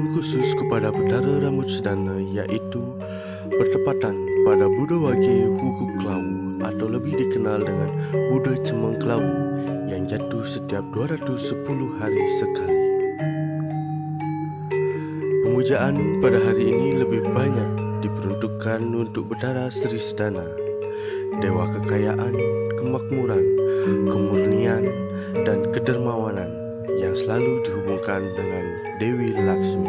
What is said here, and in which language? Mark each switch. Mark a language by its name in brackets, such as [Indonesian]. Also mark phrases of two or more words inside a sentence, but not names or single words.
[Indonesian] khusus kepada Betara Ramut Sedana, yaitu bertepatan pada Buddha Wage Wuku Klau atau lebih dikenal dengan Buddha Cemeng Klau yang jatuh setiap 210 hari sekali. Pemujaan pada hari ini lebih banyak diperuntukkan untuk Betara Sri Sedana, dewa kekayaan, kemakmuran, kemurnian, dan kedermawanan yang selalu dihubungkan dengan Dewi Laksmi.